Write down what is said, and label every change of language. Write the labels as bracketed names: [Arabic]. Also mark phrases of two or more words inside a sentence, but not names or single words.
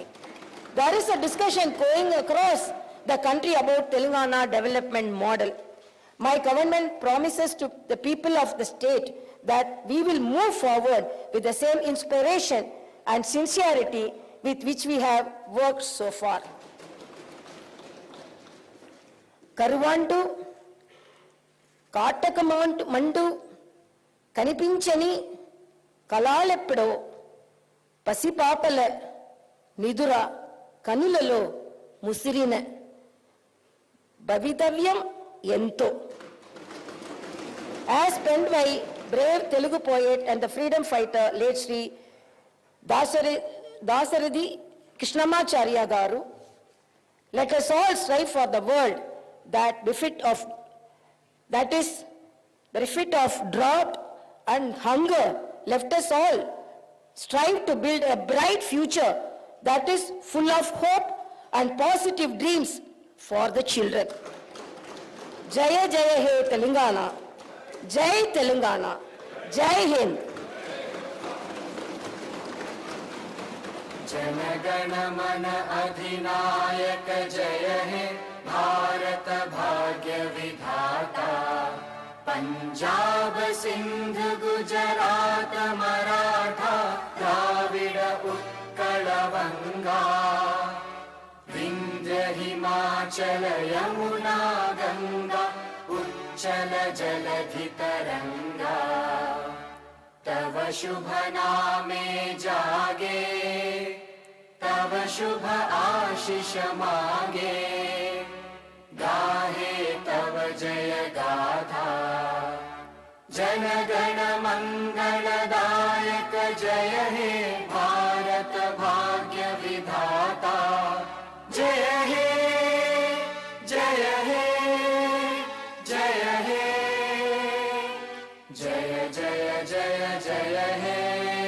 [English] There is a discussion going across the country about Telangana development model. My government promises to the people of the state that we will move forward with the same inspiration and sincerity with which we have worked so far. [Telugu] కరువంటు, కాటకమందు, కనిపించని, కాలాలెప్పుడో, పసిపాపల, నిదుర, కనులలో, ముసిరిన, భవితవ్యం, ఎంతో. [English] As penned by brave Telugu poet and the freedom fighter, late Sri Dasaradi Krishnamacharya Garu, let us all strive for the world that is bereft of drought and hunger. Let us all strive to build a bright future that is full of hope and positive dreams for the children. Jaya Jaya He Telangana, Jai Telangana, [Hindi] जय हिंद. जनगण मन अधिनायक जय हे भारत भाग्य विधाता पंजाब सिंध गुजरात मराठा द्राविड उत्कल बंगा विंध्य हिमाचल यमुना गंगा उच्चल जलधि तरंगा तव शुभ नामे जागे तव शुभ आशीष मांगे गाहे तव जय गाथा जनगण मंगलदायक जय हे भारत भाग्य विधाता जय हे जय हे जय हे जय जय जय जय हे